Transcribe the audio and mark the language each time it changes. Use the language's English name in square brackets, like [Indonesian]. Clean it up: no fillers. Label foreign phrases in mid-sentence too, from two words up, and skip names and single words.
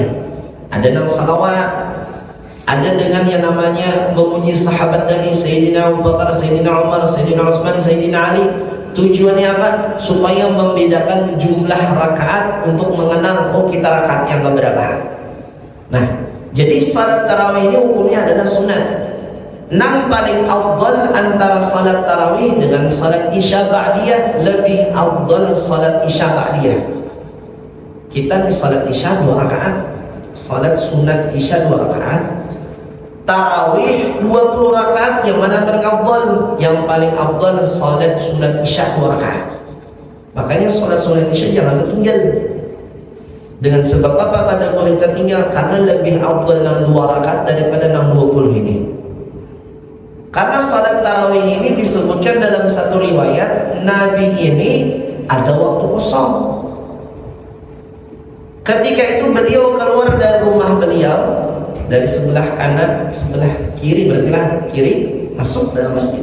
[Indonesian] Ada yang salawat, ada dengan yang namanya memuji sahabat Nabi Sayyidina Abu Bakar, Sayyidina Umar, Sayyidina Utsman, Sayyidina Ali. Tujuannya apa? Supaya membedakan jumlah rakaat untuk mengenal kita rakaat yang keberapa. Nah, jadi salat tarawih ini hukumnya adalah sunat. Yang paling afdal antara salat tarawih dengan salat isya ba'diyah, lebih afdal salat isya ba'diyah. Kita nih salat isya 2 rakaat, salat sunat isya 2 rakaat, tarawih 20 rakaat. Yang mana paling afdal? Yang paling afdal salat sunat isya 2 rakaat. Makanya salat sunat isya jangan tertinggal. Dengan sebab apa kada boleh tertinggal? Karena lebih afdal yang 2 rakaat daripada yang 20 ini. Karena salat tarawih ini disebutkan dalam satu riwayat, Nabi ini ada waktu kosong. Ketika itu beliau keluar dari rumah beliau, dari sebelah kanan, sebelah kiri, berarti lah kiri, masuk dalam masjid.